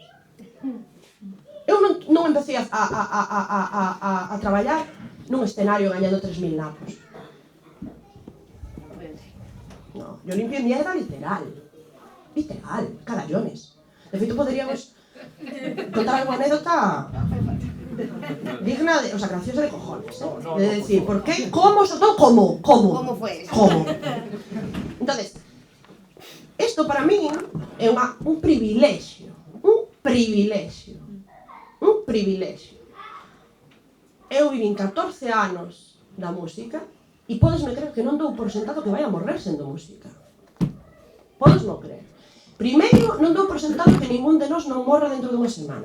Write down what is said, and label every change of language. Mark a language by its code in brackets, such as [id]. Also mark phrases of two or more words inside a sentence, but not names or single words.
[gl] Eu non empecé a traballar nun escenario gañando 3.000 napos. [es] No, yo limpio mierda literal, cagallones. [gl] De feito, poderíamos contar alguna anécdota digna de, [es] o sea, graciosa de cojones, de decir, ¿por qué? ¿Cómo? Sobre todo, ¿cómo? ¿Cómo fue? ¿Cómo? Entonces, esto para mí [gl] é un privilexio. Eu vivín 14 anos da música e podesme creer que non dou por sentado que vai a morrer sendo música. Podesme creer. Primeiro, non dou por sentado que ningún de nós non morra dentro dunha semana.